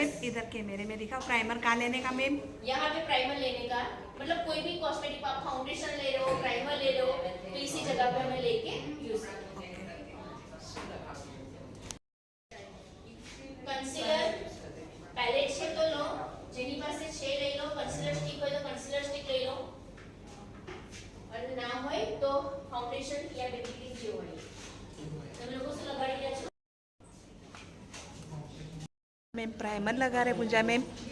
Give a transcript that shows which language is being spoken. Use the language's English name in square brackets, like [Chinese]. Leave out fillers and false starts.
[Hindi] इधर कैमरे में दिखाओ, प्राइमर कहाँ लेने का मैम? यहाँ पे प्राइमर लेने का, मतलब कोई भी कॉस्मेटिक आप फाउंडेशन ले रहे हो, प्राइमर ले रहे हो, तो इसी जगह पे हमें लेके यूज करना है। कंसीलर पैलेट से तो लो, [Gujarati] જેની પાસે છે લઈ લો, कंसीलर स्टिक હોય તો कंसीलर स्टिक લઈ લો, और ना હોય તો फाउंडेशन या બેબી ક્રીમ જે હોય તમે લોકો શું લગાડી રહ્યા છો? [Hindi] मैम प्राइमर लगा रहे पूजा मैम।